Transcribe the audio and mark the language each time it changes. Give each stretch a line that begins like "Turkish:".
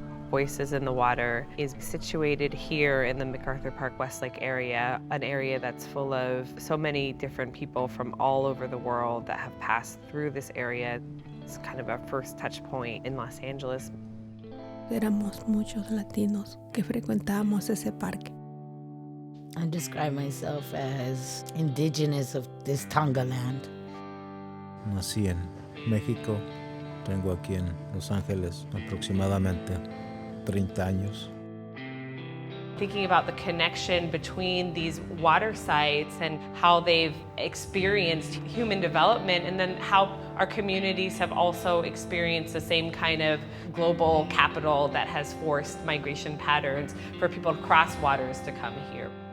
English: Voices in the Water is situated here in the MacArthur Park Westlake area, an area that's full of so many different people from all over the world that have passed through this area. It's kind of our first touch point in Los Angeles.
Spanish: Éramos muchos latinos que frecuentábamos ese parque.
English: I describe myself as indigenous of this Tonga land.
Spanish: Nací en México, tengo aquí en Los Ángeles aproximadamente 30 años.
English: Thinking about the connection between these water sites and how they've experienced human development, and then how our communities have also experienced the same kind of global capital that has forced migration patterns for people to cross waters to come here.